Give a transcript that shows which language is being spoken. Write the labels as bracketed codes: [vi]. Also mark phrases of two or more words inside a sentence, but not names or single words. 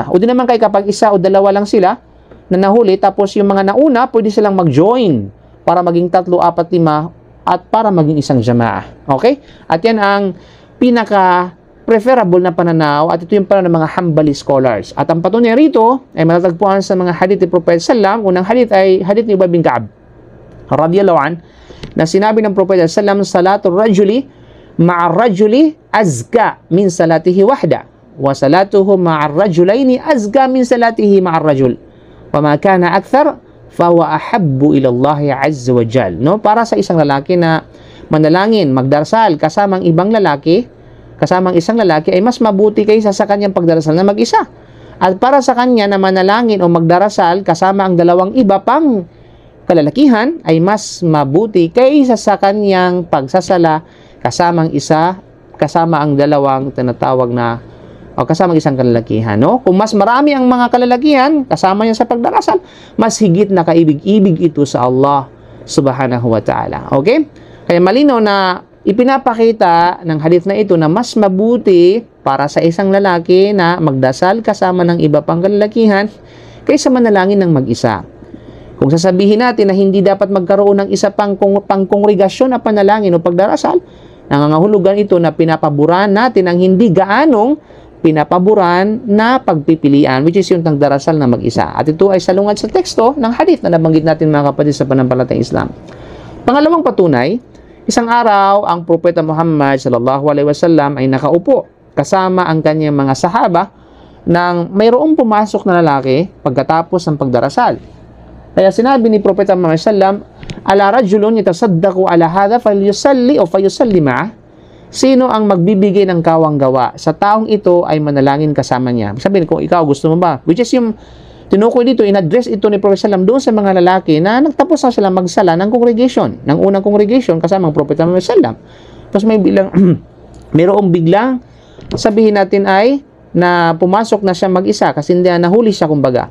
[tl] O di naman kay kapag 1 o 2 lang sila na nahuli, tapos yung mga nauna, pwede silang mag-join para maging 3, 4, 5 at para maging isang jama'a. Okay? At yan ang pinaka-preferable na pananaw at ito yung pananaw ng mga Hanbali scholars. At ang patunay rito ay matatagpuan sa mga hadith ni Prophet Sallam. Unang hadith ay hadith ni Ubay bin Ka'ab [ar] رضي الله عن, [tl] na sinabi ng Prophet Sallam, [ar] صلاة الرجل مع الرجل أزكى من صلاته وحده وصلاته مع الرجلين أزكى من صلاته مع الرجل وما كان أكثر فهو أحب إلى الله عز وجل. [tl] No, para sa isang lalaki na manalangin, magdarasal kasamang ibang lalaki, kasamang isang lalaki ay mas mabuti kaysa sa kanyang pagdarasal na mag-isa. At para sa kanya na manalangin o magdarasal kasama ang 2 iba pang kalalakihan ay mas mabuti kaysa sa kanyang pagsasala kasama ang 2 tinatawag na o kasama ang isang kalalakihan, no? Kung mas marami ang mga kalalakihan kasama niya sa pagdarasal, mas higit na kaibig-ibig ito sa Allah [ar] سبحانه وتعالى. [tl] Okay? Kaya malinaw na ipinapakita ng hadith na ito na mas mabuti para sa isang lalaki na magdasal kasama ng iba pang kalalakihan kaysa manalangin ng mag-isa. Kung sasabihin natin na hindi dapat magkaroon ng isa pang pangkongregasyon na panalangin o pagdarasal, nangangahulugan ito na pinapaboran natin ang hindi gaanong pinapaboran na pagpipilian, [en] which is [tl] yung nagdarasal na mag-isa. At ito ay salungad sa teksto ng hadith na nabanggit natin, mga kapatid, sa pananampalatayang Islam. Pangalawang patunay, isang araw ang Propeta Muhammad [ar] صلى الله عليه وسلم [tl] ay nakaupo kasama ang kanyang mga sahaba nang mayroong pumasok na lalaki pagkatapos ng pagdarasal. Kaya sinabi ni Propeta Muhammad sallam, [ar] ألا رجل يتصدق على هذا فليصل o فيصلي معه. [tl] Sino ang magbibigay ng kawang gawa sa taong ito ay manalangin kasama niya. Sabihin ko, ikaw gusto mo ba? [en] Which is [tl] yung tinukoy dito, in-address ito ni Propeta sallam doon sa mga lalaki na nagtapos na sila magsala ng congregation, ng unang congregation kasama ang Propeta Muhammad sallam. Tapos may bilang mayroong biglang sabihin natin ay na pumasok na siya mag-isa kasi hindi nahuli siya kumbaga.